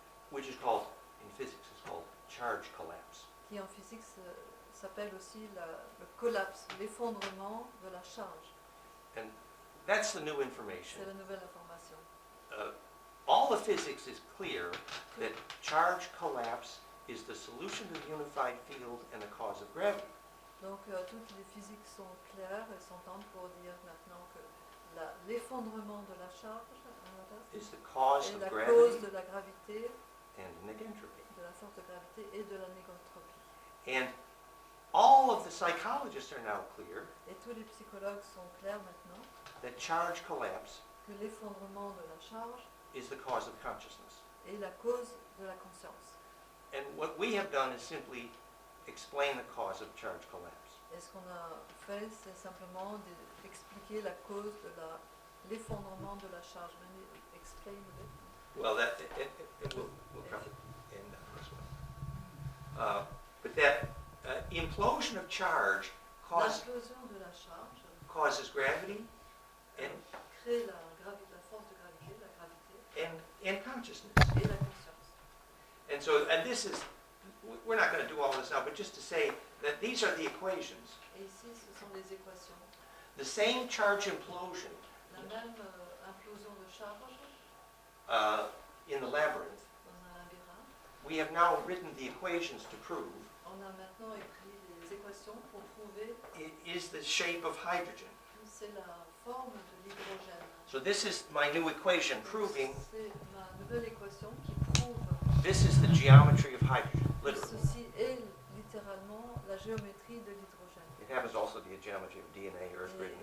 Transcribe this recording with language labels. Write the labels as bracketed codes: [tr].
[en] which is called, in physics, is called charge collapse. [fr] qui en physique s'appelle aussi le collapse, l'effondrement de la charge. [en] And that's the new information. [fr] C'est la nouvelle information. [en] All the physics is clear that charge collapse is the solution to the unified field and the cause of gravity. [fr] Donc toutes les physiques sont claires et s'entendent pour dire maintenant que l'effondrement de la charge [en] Is the cause [fr] est [en] of [fr] la cause [en] gravity [fr] de la gravité, [en] and negentropy. [fr] de la force de gravité et de la négotropie. [en] And all of the psychologists are now clear [fr] Et tous les psychologues sont clairs maintenant [en] that charge collapse [fr] que l'effondrement de la charge [en] is the cause of consciousness. [fr] est la cause de la conscience. [en] And what we have done is simply explain the cause of charge collapse. [fr] Et ce qu'on a fait, c'est simplement d'expliquer la cause de l'effondrement de la charge. [en] Maybe explain a bit. Well, that it will come in this one. But that implosion of charge [fr] L'implosion de la charge [en] causes gravity and [fr] crée la force de gravité, la gravité [en] and consciousness. [fr] et la conscience. [en] And this is, we're not going to do all this now, but just to say that these are the equations. [fr] Et ici, ce sont les équations. [en] The same charge implosion [fr] La même implosion de charge [en] in the labyrinth, [fr] dans un labyrinthe. [en] we have now written the equations to prove [fr] On a maintenant écrit les équations pour prouver [en] it is the shape of hydrogen. [fr] que c'est la forme de l'hydrogène. [en] So this is my new equation proving [fr] C'est ma nouvelle équation qui prouve [en] this is the geometry of hydrogen, [fr] que [en] literally. [fr] ceci est littéralement la géométrie de l'hydrogène. [en] It happens also to be a geometry of DNA, Earth grid, and